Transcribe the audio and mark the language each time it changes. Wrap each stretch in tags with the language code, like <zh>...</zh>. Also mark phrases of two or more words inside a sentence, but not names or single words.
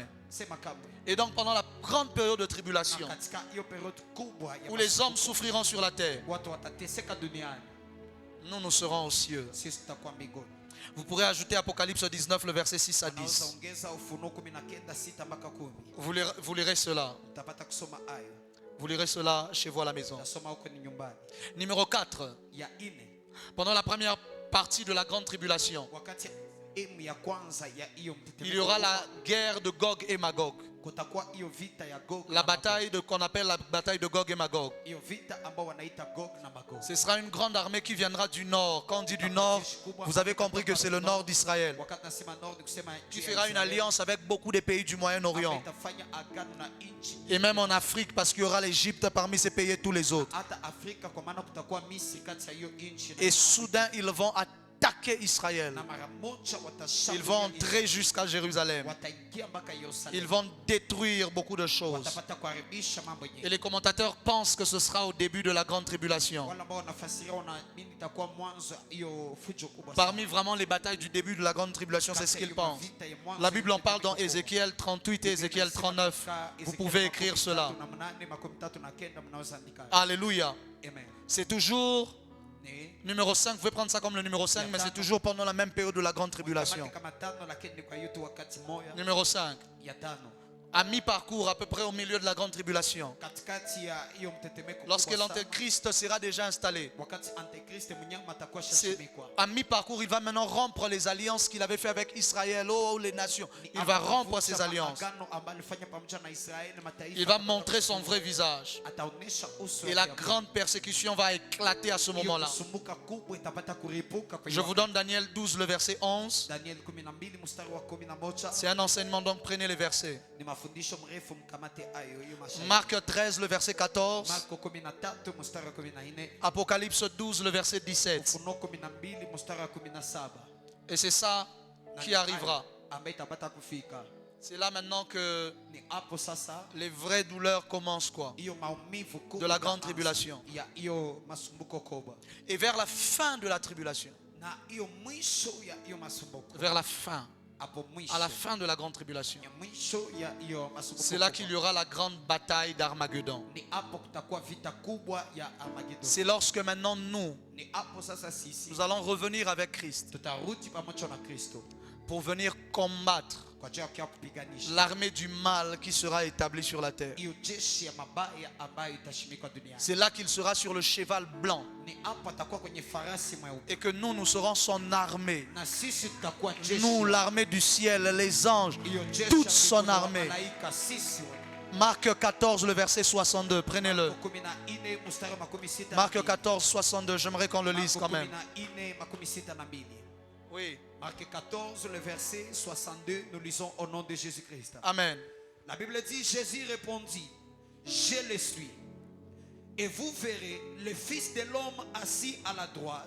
<fr>Et donc pendant la grande période de tribulation, où les hommes souffriront sur la terre, nous serons aux cieux. Vous pourrez ajouter Apocalypse 19, le verset 6 à 10. Vous lirez cela. Vous lirez cela chez vous à la maison.</fr> <sw>Tasoma huko ni nyumbani.</sw> <fr>Numéro 4.</fr> <sw>Ya ine,</sw> <fr>Pendant la première partie de la grande tribulation,</fr> <sw>wakati emu ya kwanza ya hiyo</sw> <fr>il y aura la guerre de Gog et Magog.</fr> <sw>kutakuwa hiyo vita ya Gog</sw> <fr>La</fr> <sw>na</sw> <fr>bataille qu'on appelle la bataille de Gog et Magog. Magog.</fr> <sw>Hiyo vita ambao wanaita Gog na Magog.</sw> <fr>Ce sera une grande armée qui viendra du nord. Quand on dit du nord, vous avez compris que c'est le nord d'Israël.</fr> <sw>Wakati nasema nord ni kusema</sw> <fr>Qui fera une alliance avec beaucoup de pays du Moyen-Orient.</fr> <sw>itafanya agano na nchi</sw> <fr>Et même en Afrique, parce qu'il y aura l'Égypte parmi ces pays et tous les autres.</fr> <sw>hata Afrika, kwa maana kutakuwa Misri kati ya hiyo nchi na</sw> <fr>Et soudain, ils vont attaquer Israël.</fr> <sw>na mara moja</sw> <fr>Ils</fr> <sw>watashambulia</sw> <fr>vont entrer jusqu'à Jérusalem.</fr> <sw>wataingia mpaka</sw> <fr>Ils</fr> <sw>Yerusalemu,</sw> <fr>vont détruire beaucoup de choses.</fr> <sw>watapata kuharibisha mambo</sw> <fr>Et</fr> <sw>yenyewe.</sw> <fr>les commentateurs pensent que ce sera au début de la grande tribulation.</fr> <sw>Wale ambao wanafasiria wanaamini itakuwa mwanzo hiyo fujo kubwa sana.</sw> <fr>Parmi vraiment les batailles du début de la grande tribulation, c'est ce qu'ils pensent. La Bible en parle dans Ézéchiel 38 et Ézéchiel 39. Vous pouvez écrire cela. Alléluia. Amen. C'est toujours</fr> <sw>Ni-</sw> <fr>numéro 5. Vous pouvez prendre ça comme le numéro 5, mais c'est toujours pendant la même période de la grande tribulation.</fr> <sw>Kamati kama tano, lakini ni kwa hiyo tu wakati moja</sw> <fr>Numéro 5.</fr> <sw>ya tano.</sw> <fr>À mi-parcours, à peu près au milieu de la grande tribulation.</fr> <sw>Katikati ya hiyo mtetemeko</sw> <fr>Lorsque</fr> <sw>kubwa sana,</sw> <fr>l'Antéchrist sera déjà installé.</fr> <sw>wakati Antikristo mnyama atakuwa</sw> <fr>C'est</fr> <sw>shashimikwa.</sw> <fr>à mi-parcours, il va maintenant rompre les alliances qu'il avait fait avec Israël, oh les nations. Il va rompre ces alliances.</fr> <sw>Agano ambayo alifanya pamoja na Israeli, mataifa.</sw> <fr>Il va montrer son vrai visage.</fr> <sw>Ataonesha uso</sw> <fr>Et la</fr> <sw>wake.</sw> <fr>grande persécution va éclater à ce</fr> <sw>Hiyo</sw> <fr>moment-là.</fr> <sw>kusumbuka kubwa itapata kuripuka kwa</sw> <fr>Je</fr> <sw>hiyo</sw> <fr>vous donne Daniel 12, le verset 11.</fr> <sw>Daniel 12 mstari wa 11.</sw> <fr>C'est un enseignement, donc prenez les versets.</fr> <sw>Ni mafundisho mrefu, mkamate hayo hiyo mashairi.</sw> <fr>Marc 13, le verset 14.</fr> <sw>Marko 13 mstari wa 14.</sw> <fr>Apocalypse 12, le verset 17.</fr> <sw>Ufunuo 12 mstari wa 17.</sw> <fr>Et c'est ça qui arrivera.</fr> <sw>Ambaye itapata kufika.</sw> <fr>C'est là maintenant que</fr> <sw>Ni hapo sasa</sw> <fr>les vraies douleurs commencent, quoi.</fr> <sw>hiyo maumivu kubwa</sw> <fr>De la grande</fr> <sw>itaanza.</sw> <fr>tribulation.</fr> <sw>Ya hiyo masumbuko kubwa.</sw> <fr>Et vers la fin de la tribulation,</fr> <sw>Na hiyo mwisho ya hiyo masumbuko.</sw> <fr>vers la fin,</fr> <sw>Hapo mwisho.</sw> <fr>à la fin de la grande tribulation,</fr> <sw>Ya mwisho ya hiyo masumbuko.</sw> <fr>c'est là</fr> <sw>kubwa.</sw> <fr>qu'il y aura la grande bataille d'Armageddon.</fr> <sw>Ni hapo kutakuwa vita kubwa ya Armageddon.</sw> <fr>C'est lorsque maintenant nous,</fr> <sw>Ni hapo sasa sisi</sw> <fr>nous allons revenir avec Christ</fr> <sw>tutarudi pamoja na Kristo</sw> <fr>pour venir combattre</fr> <sw>kwa ajili ya kupiganisha</sw> <fr>l'armée du mal qui sera établie sur la terre.</fr> <sw>hiyo jeshi ya mabaya ambayo itashimikwa duniani.</sw> <fr>C'est là qu'il sera sur le cheval blanc</fr> <sw>Ni hapo atakuwa kwenye farasi mweupe,</sw> <fr>et que nous serons son armée.</fr> <sw>na sisi tutakuwa jeshi.</sw> <fr>Nous, l'armée du ciel, les anges,</fr> <sw>Hiyo jeshi</sw> <fr>toute</fr> <sw>ya</sw> <fr>son</fr> <sw>mbinguni,</sw> <fr>armée.</fr> <sw>malaika, sisi</sw> <fr>Marc 14, le verset 62, prenez-le.</fr> <sw>14 mstari wa 16.</sw> <fr>Marc 14, 62, j'aimerais qu'on le lise quand même. 14 Oui, Marc 14, le verset 62, nous lisons au nom de Jésus-Christ. Amen. La Bible dit, Jésus répondit, je le suis. Et vous verrez le Fils de l'homme assis à la droite</fr>